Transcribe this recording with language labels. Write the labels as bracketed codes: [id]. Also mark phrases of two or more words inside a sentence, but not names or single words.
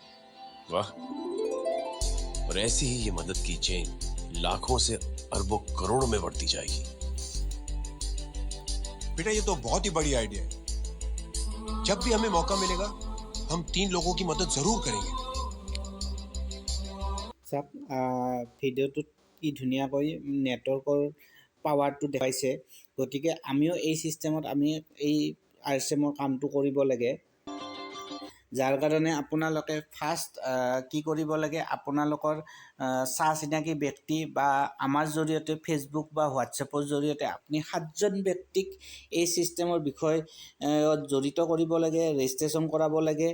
[hi] वाह। और ऐसी ही ये मदद की चेन लाखों से अरबों करोड़ों में बढ़ती जाएगी। बेटा, ये तो बहुत ही बड़ी आइडिया है। जब भी हमें मौका मिलेगा, हम 3 लोगों की मदद जरूर करेंगे। [as] চাওক, ভিডিঅ'টোত কি ধুনীয়াকৈ নেটৱৰ্কৰ পাৱাৰটো দেখাইছে। গতিকে আমিও এই চিষ্টেমত আমি এই RCMৰ কামটো কৰিব লাগে। যাৰ কাৰণে আপোনালোকে ফাৰ্ষ্ট কি কৰিব লাগে, আপোনালোকৰ চা চিনাকি ব্যক্তি বা আমাৰ জৰিয়তে ফেচবুক বা হোৱাটছএপৰ জৰিয়তে আপুনি 7জন ব্যক্তিক এই ছিষ্টেমৰ বিষয়ে জড়িত কৰিব লাগে, ৰেজিষ্ট্ৰেশ্যন কৰাব লাগে।